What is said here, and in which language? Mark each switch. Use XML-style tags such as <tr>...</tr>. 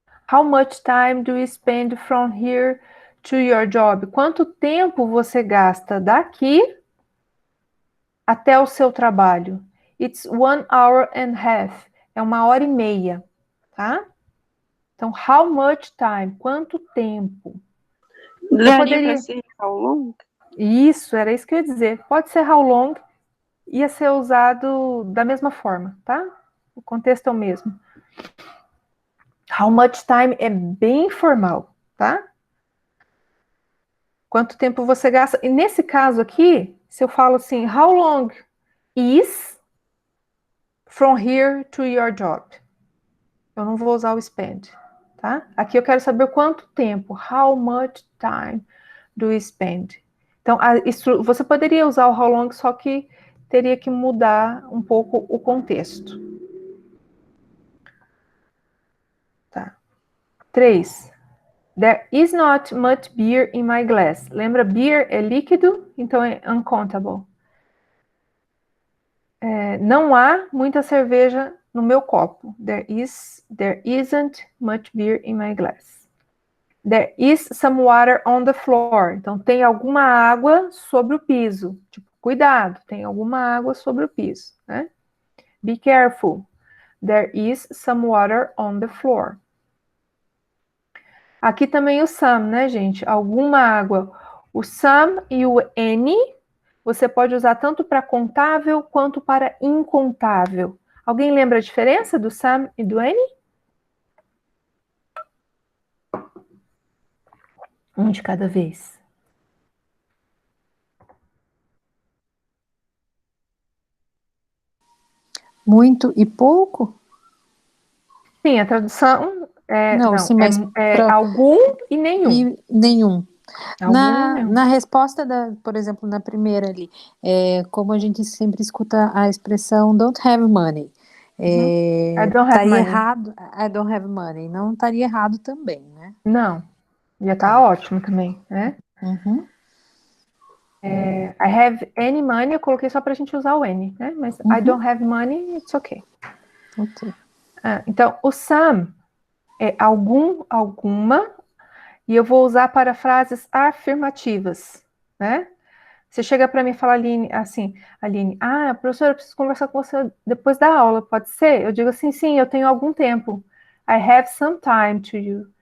<en>How much time do you spend from here to your job?</en> <pt>Quanto tempo você gasta daqui até o seu trabalho?</pt> <en>It's 1 hour and a half.</en> <pt>É 1 hora e meia, tá? Então, how much time? Quanto tempo? Daria para ser how long? Isso, era isso que eu ia dizer. Pode ser how long, ia ser usado da mesma forma, tá? O contexto é o mesmo. How much time é bem formal, tá? Quanto tempo você gasta? E nesse caso aqui, se eu falo assim,</pt> <en>how long is from here to your job?</en> <pt>Eu não vou usar o spend, tá? Aqui eu quero saber quanto tempo.</pt> <en>How much time do you spend?</en> <pt>Então, você poderia usar o how long, só que teria que mudar um pouco o contexto. Tá. 3.</pt> <en>There is not much beer in my glass.</en> <pt>Lembra, beer é líquido, então é uncountable. Não há muita cerveja no meu copo.</pt> <en>There isn't much beer in my glass. There is some water on the floor.</en> <pt>Então, tem alguma água sobre o piso. Tipo, cuidado, tem alguma água sobre o piso, né?</pt> <en>Be careful. There is some water on the floor.</en> <pt>Aqui também o some, né, gente? Alguma água. O some e o any, você pode usar tanto para contável quanto para incontável. Alguém lembra a diferença do some e do any? Um de cada vez. Muito e pouco? Sim, a tradução Não, sim, mas algum e nenhum. E nenhum. Algum e nenhum. Na resposta, por exemplo, na primeira ali, como a gente sempre escuta a expressão don't have money.</pt> <en>I don't have</en> <pt>Estaria</pt> <en>money. errado, I don't have money.</en> <pt>Não estaria errado também, né? Não, já tá ótimo também, né? Uhum.</pt> <en>I have any money,</en> <pt>eu coloquei só pra gente usar o any, né?</pt> <en>Mas I don't have money, it's okay. Ok.</en> <pt>Então, o some é algum, alguma, e eu vou usar para frases afirmativas, né? Você chega para mim e fala, Aline, assim, Aline, professora, eu preciso conversar com você depois da aula, pode ser? Eu digo assim, sim, eu tenho algum tempo.</pt> <en>I have some time to you.</en>